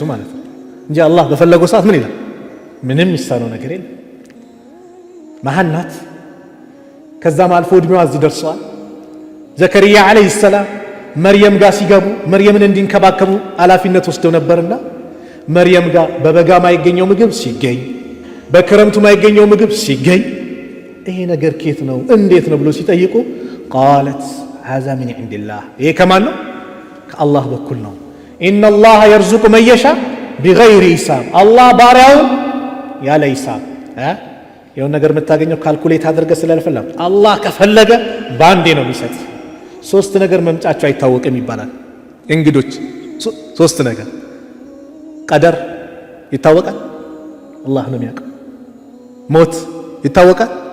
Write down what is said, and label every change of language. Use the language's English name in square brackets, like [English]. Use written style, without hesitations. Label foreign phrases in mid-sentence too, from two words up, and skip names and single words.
[Amharic] ማለት ነው እንጂ አላህ በፈለገው ሰዓት ምን ይላል ምንም ይሳነው ነገር የለም። ማህን ናት። ከዛም አልፎ እድሜዋ እዚህ ደርሷል። ዘከርያ አለይሂ ሰላም መርየም ጋር ሲገቡ መርየምን እንዲንከባከቡ ኃላፊነት ወስደው ነበርና መርየም ጋር በበጋ ማይገኘው ምግብ ሲገኝ በክረምቱ ማይገኘው ምግብ ሲገኝ ይሄ ነገር ከየት ነው እንዴት ነው ብሎ ሲጠይቁ ቃለት [Arabic] هذا من عند الله [Amharic] ይሄ ከማን ነው ከአላህ በኩል ነው [Arabic] ان الله يرزق من يشاء بغير حساب [Amharic] አላህ ባሪያውን ያለ ሂሳብ የሆነ ነገር የምታገኘው ካልኩሌት አድርገህ ስለልፈላ አላህ ከፈለገ ባንዴ ነው የሚሰጥ። ሶስት ነገር መምጫቸው አይታወቅም ይባላል እንግዶች ሶስት ነገር ቀደር ይታወቃል አላህ ነው የሚያውቀው። ሞት ይታወቃል